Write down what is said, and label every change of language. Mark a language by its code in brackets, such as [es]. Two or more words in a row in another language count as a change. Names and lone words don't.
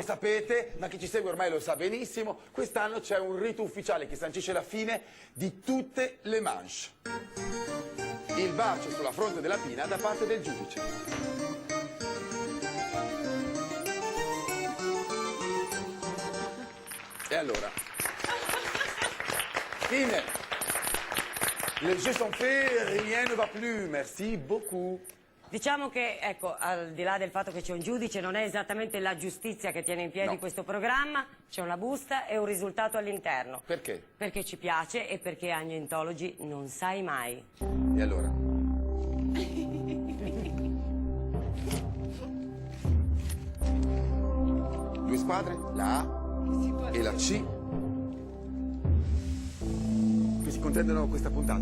[it] lo sapete, ma chi ci segue ormai lo sa benissimo. Quest'anno c'è un rito ufficiale che sancisce la fine di tutte le manche. Il bacio sulla fronte della Pina da parte del giudice. E allora? Fine. [fr] Les jeux sont faits, rien ne va plus. Merci beaucoup. [it] Diciamo che, ecco, al di là del fatto che c'è un giudice, non è esattamente la giustizia che tiene in piedi No. questo programma, c'è una busta e un risultato all'interno. Perché? Perché ci piace e perché Agnentologi non sai mai. E allora? Due squadre, la A e la C, che si contendono questa puntata.